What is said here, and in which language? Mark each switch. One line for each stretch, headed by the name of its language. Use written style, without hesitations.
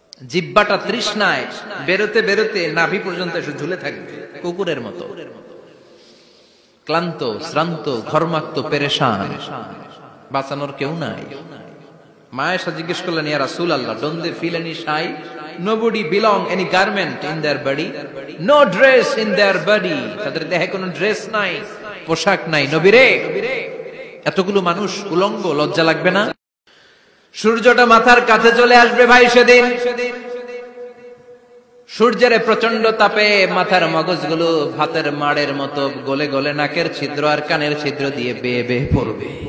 Bangla: জিহ্বাটা তৃষ্ণায় বেরোতে বেরোতে নাভি পর্যন্ত এসে ঝুলে থাকবে কুকুরের মতো, ক্লান্ত, শ্রান্ত, ঘর্মাক্ত, পেরেশান, বাঁচানোর কেউ নাই। মায়েশা জিজ্ঞেস করলেন, ইয়া রাসূলুল্লাহ,
English: don't they feel any shy? Nobody belong any garment in their body, no dress in their body.
Bangla: তাদের দেহে কোনো ড্রেস নাই, পোশাক নাই। নবী রে, এতগুলো মানুষ উলঙ্গ, লজ্জা লাগবে না? সূর্যটা মাথার কাছে চলে আসবে ভাই সেদিন, সূর্যের প্রচন্ড তাপে মাথার মগজগুলো ভাতের মাড়ের মতো গলে গলে নাকের ছিদ্র আর কানের ছিদ্র দিয়ে বেয়ে বেয়ে পড়বে।